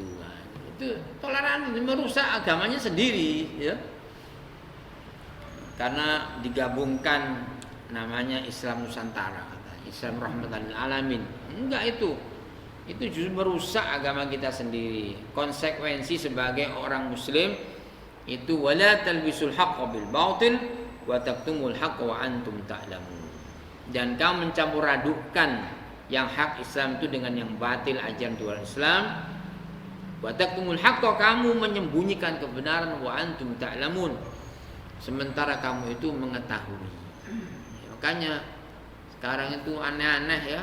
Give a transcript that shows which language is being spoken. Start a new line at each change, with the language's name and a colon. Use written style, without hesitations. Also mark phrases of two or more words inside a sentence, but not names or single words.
Indonesian: Nah, itu toleransi, merusak agamanya sendiri, ya. Karena digabungkan namanya Islam Nusantara, Islam
Arabic: رحمة للعالمين.
Indonesian: Enggak, itu justru merusak agama kita sendiri. Konsekuensi sebagai orang muslim itu
Arabic: ولا تلبسوا الحق بالباطل وتكتموا الحق وأنتم تعلمون.
Indonesian: Dan kamu mencampur adukkan yang hak Islam itu dengan yang batil, ajaran Tuhan Islam.
Arabic: وتكتموا الحق,
Indonesian: kamu menyembunyikan kebenaran,
Arabic: وأنتم تعلمون,
Indonesian: sementara kamu itu mengetahui. Makanya sekarang itu aneh-aneh, ya.